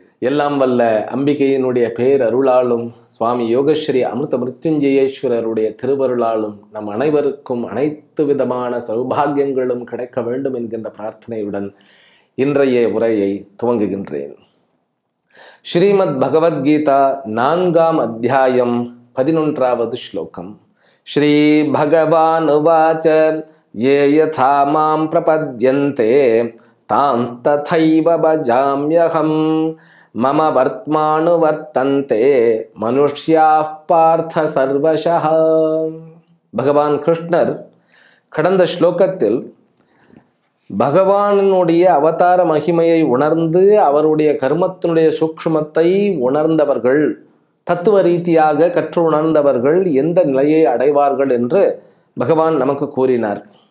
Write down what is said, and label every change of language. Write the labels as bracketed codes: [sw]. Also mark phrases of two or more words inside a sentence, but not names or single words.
[ta] எல்லாம் வல்ல அம்பிகையினுடைய பேரருளாலும் சுவாமி யோகஸ்ரீ அமிர்த மிருத்யுஞ்சயேஸ்வரருடைய திருவருளாலும் நம் அனைவருக்கும் அனைத்து விதமான சௌபாகியங்களும் கிடைக்க வேண்டும் என்கின்ற பிரார்த்தனையுடன் இன்றைய உரையை துவங்குகின்றேன். ஸ்ரீமத் பகவத்கீதா 4ஆம் அத்தியாயம் 11வது ஸ்லோகம். [sa] श्री भगवान् उवाच ये यथा मां प्रपद्यन्ते तांस्तथैव भजाम्यहम् मम वर्त्मानुवर्तन्ते मनुष्याः पार्थ सर्वशः. [ta] பகவான் கிருஷ்ணர் கடந்த ஸ்லோகத்தில் பகவானுடைய அவதார மகிமையை உணர்ந்து அவருடைய கர்மத்தினுடைய சூக்ஷ்மத்தை உணர்ந்தவர்கள், தத்துவ ரீதியாக கற்று உணர்ந்தவர்கள் எந்த நிலையை அடைவார்கள் என்று பகவான் நமக்கு கூறினார்.